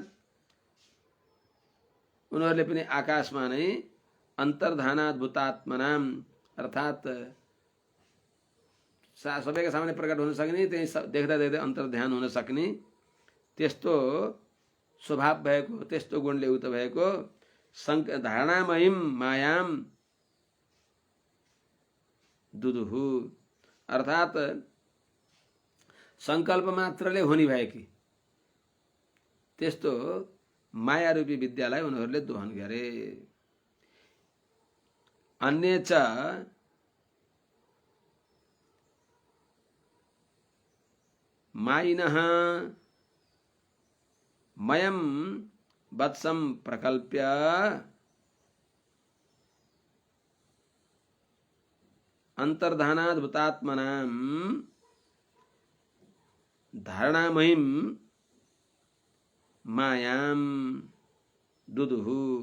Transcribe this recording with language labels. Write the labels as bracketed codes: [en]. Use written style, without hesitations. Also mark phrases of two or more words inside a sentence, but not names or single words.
[ne] उनीहरूले पनि आकाशमा नै अन्तर्धानाद्भुतात्मनाम अर्थात् सबैका सामने प्रकट हुन सक्ने त्यही देख्दा देख्दै अन्तर्ध्यान हुन सक्ने त्यस्तो स्वभाव भएको त्यस्तो गुणले युक्त भएको [sa] धारणामयीम मायाम दुदुहु [ne] अर्थात् संकल्प मात्रले हुने भएकी त्यस्तो माया रूपी विद्यालाई उनीहरूले दोहन गरे। [sa] अन्य च मायिनः मयम वत्सं प्रकल्प्य अंतर्धानाद्भुतात्मनां धारणामयीं मायां दुदुहु।